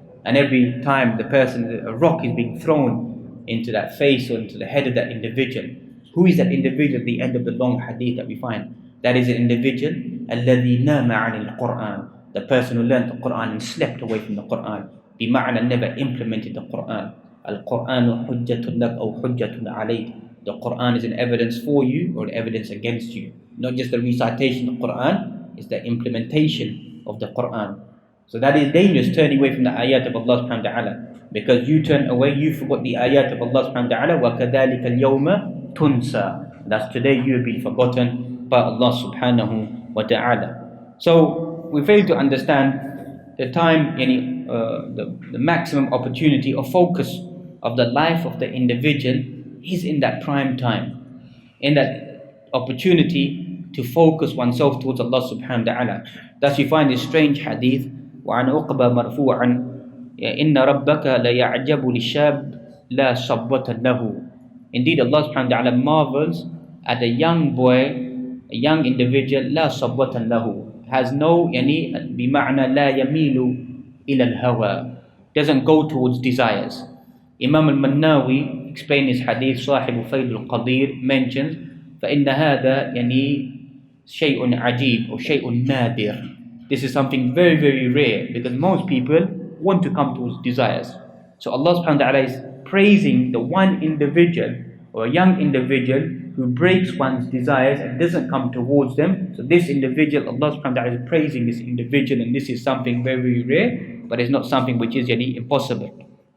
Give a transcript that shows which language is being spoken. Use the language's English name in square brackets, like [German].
[English] And every time a rock is being thrown into that face or into the head of that individual. Who is that individual at the end of the long hadith that we find? That is an individual, [Arabic] الَّذِي نَامَ عَنِ الْقُرْآنِ, [English] the person who learned the Quran and slept away from the Quran. بمعنى never implemented the Quran. [Arabic] الْقُرْآنُ حُجَّةٌ لَكَ أَوْ حُجَّةٌ عَلَيْكَ. [English] The Quran is an evidence for you or an evidence against you. Not just the recitation of the Quran, it's the implementation of the Quran. So that is dangerous, turning away from the ayat of Allah subhanahu wa ta'ala. Because you turn away, you forgot the ayat of Allah subhanahu wa ta'ala. [Arabic] وَكَذَلِكَ الْيَوْمَ تُنْسَى. [English] That's today you have been forgotten by Allah subhanahu wa ta'ala. So we fail to understand the time, the maximum opportunity or focus of the life of the individual is in that prime time, in that opportunity to focus oneself towards Allah subhanahu wa ta'ala. Thus you find this strange hadith, [Arabic] وعن عقبة مرفوعا إن ربك ليعجب للشاب لا صبوة له. [English] Indeed, Allah subhanahu wa ta'ala marvels at a young boy, a young individual, [Arabic] لا صبوة له, [English] has no, [Arabic] بمعنى لا يميل إلى الهوى, [English] doesn't go towards desires. Imam al-Mannawi explained this hadith, [Arabic] صاحب فيض القدير, [English] mentions [Arabic] فإن هذا شيء عجيب or شيء نادر. [English] This is something very, very rare because most people want to come towards desires. So Allah subhanahu wa ta'ala is praising the one individual or a young individual who breaks one's desires and doesn't come towards them. So this individual, Allah subhanahu wa ta'ala is praising this individual, and this is something very, very rare, but it's not something which is impossible.